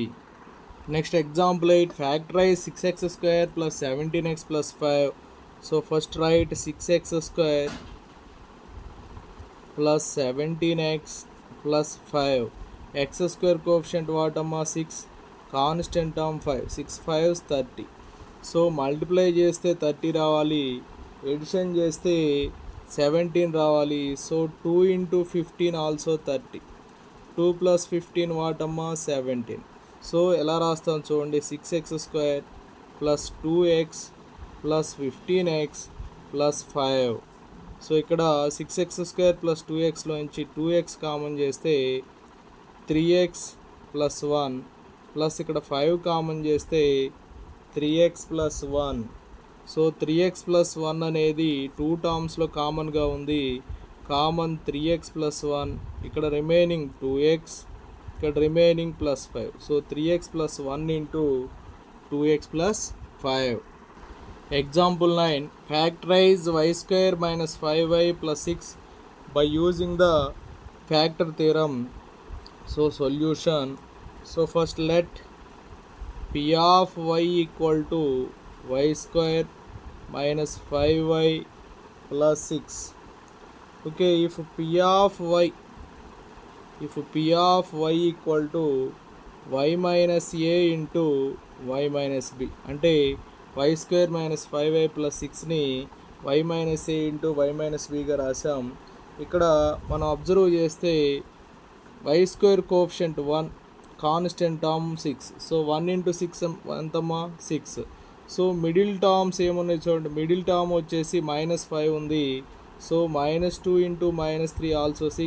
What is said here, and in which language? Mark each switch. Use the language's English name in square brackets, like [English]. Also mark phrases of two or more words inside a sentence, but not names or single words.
[English] Next example 8, factorize 6x² plus 17x plus 5. So first write 6x² plus 17x plus 5. x² coefficient what amma 6, constant term 5. 6 5s 30. [Telugu] సో మల్టిప్లై చేస్తే 30 రావాలి, ఎడిషన్ చేస్తే 17 రావాలి. [English] సో 2 into 15 ఆల్సో 30. 2 plus 15 వాట్ అమ్మా 17. [Telugu] సో ఎలా రాస్తాం చూడండి. 6x² plus 2x plus 15x plus 5. సో ఇక్కడ 6x² plus 2xలో నుంచి 2x కామన్ చేస్తే 3x plus 1 ప్లస్ ఇక్కడ 5 కామన్ చేస్తే 3x plus 1. సో 3x plus 1 అనేది 2 టర్మ్స్లో కామన్గా ఉంది. కామన్ 3x plus 1, ఇక్కడ రిమైనింగ్ 2x, ఇక్కడ రిమైనింగ్ ప్లస్ 5. [English] సో 3x plus 1 into 2x plus 5. Example 9, factorize y² minus 5y plus 6 by using the factor theorem. So solution. So first let p of y equal to y² minus 5y plus 6. Okay, if p of y equal to y minus a into y minus b, [Telugu] అంటే y² minus 5y plus 6ని y minus a into y minus bగా రాసాం. ఇక్కడ మనం అబ్జర్వ్ చేస్తే y² కోఎఫిషియంట్ 1, కాన్స్టెంట్ టర్మ్ 6. సో 1 into 6 ఎంతమ్మా 6. సో మిడిల్ టర్మ్స్ ఏమున్నాయి చూడండి. మిడిల్ టర్మ్ వచ్చేసి -5 ఉంది. సో -2 into -3 ఆల్సో 6.